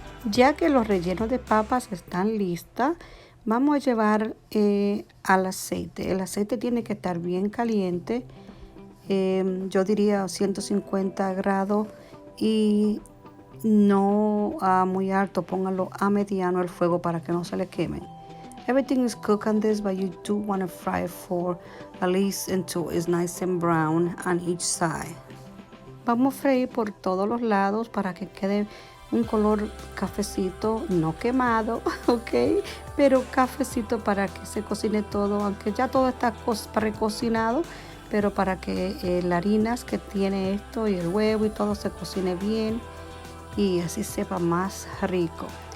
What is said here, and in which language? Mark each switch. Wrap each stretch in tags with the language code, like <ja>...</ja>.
<es>Ya que los rellenos de papas están listas, vamos a llevar al aceite. El aceite tiene que estar bien caliente, yo diría 150 grados, y no muy alto, póngalo a mediano el fuego para que no se le quemen.</es> <en>Everything is cooked on this, but you do want to fry it for at least until it's nice and brown on each side.</en> <es>Vamos a freír por todos los lados para que quede un color cafecito, no quemado, ok, pero cafecito para que se cocine todo, aunque ya todo está precocinado, pero para que las harinas que tiene esto y el huevo y todo se cocine bien y así sepa más rico.</es>